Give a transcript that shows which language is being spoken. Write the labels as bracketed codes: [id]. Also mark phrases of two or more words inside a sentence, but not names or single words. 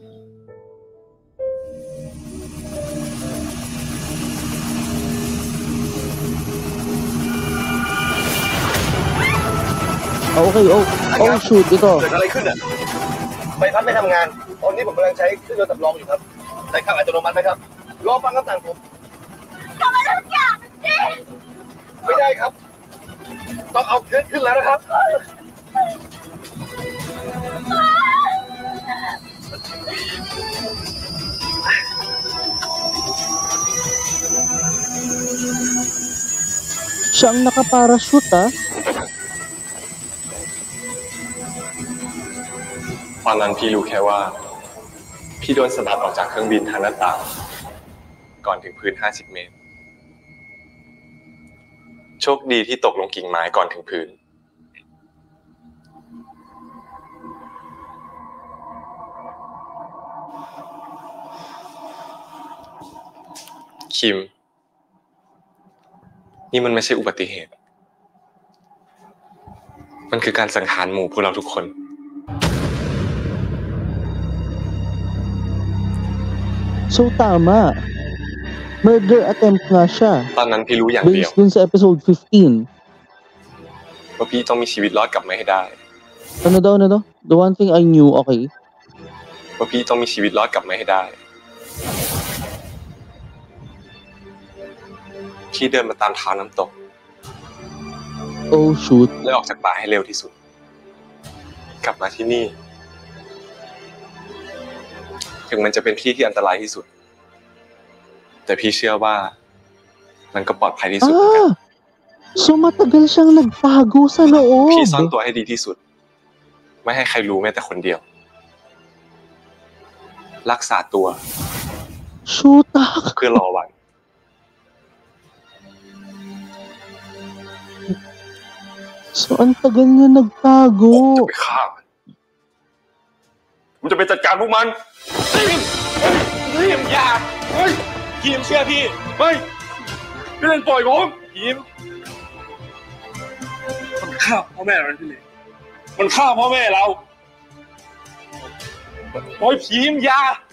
[en] Okay, oh shoot, ito. [th] เกิดอะไรขึ้นอ่ะใบพัดไม่ทำงาน ตอนนี้ผมกำลังใช้เครื่องยนต์สำรองอยู่ครับใช้เครื่องอัตโนมัติไหมครับ รอฟังคำสั่งผมทำอะไรทุกอย่างสิไม่ได้ครับ ต้องเอาเครื่องขึ้นแล้วนะครับ [tl] Siya ang nakaparachute, ah. [th] ตอนนั้นพี่รู้แค่ว่า พี่โดนสะบัดออกจากเครื่องบินทางหน้าต่าง ก่อนถึงพื้น 50 เมตร โชคดีที่ตกลงกิ่งไม้ก่อนถึงพื้น คิม นี่มันไม่ใช่อุบัติเหตุ มันคือการสังหารหมู่พวกเราทุกคน [tl] So, tama. Murder attempt nga siya. [th] ตอนนั้นพี่รู้อย่างเดียว [tl] Based dun sa episode 15. [th] ว่าพี่ต้องมีชีวิตรอดกลับมาให้ได้ [tl] Ano daw? [en] The one thing I knew, okay. [th] ว่าพี่ต้องมีชีวิตรอดกลับมาให้ได้ พี่เดินมาตามทางน้ำตก [en] Oh shoot. [th] และออกจากป่าให้เร็วที่สุด กลับมาที่นี่ ถึงมันจะเป็นที่ที่อันตรายที่สุด แต่พี่เชื่อว่ามันก็ปลอดภัยที่สุดเหมือนกัน [tl] So matagal siyang nagtago sa [th] พี่ซ่อน [tl] loob. [th] ตัวให้ดีที่สุด ไม่ให้ใครรู้แม้แต่คนเดียว รักษาตัว [tl] Shotak. [th] เพื่อรอวัน [tl] So ang tagal niya nagtago. [th] จะไปฆ่ามันจะไปจัดการพวกมันทีมอย่าเฮ้ยทีมเชื่อพี่เฮ้ยพี่เล่นปล่อยผมทีมมันฆ่าพ่อแม่เราพี่เล่นมันฆ่าพ่อแม่เราโอ้ยทีมอย่า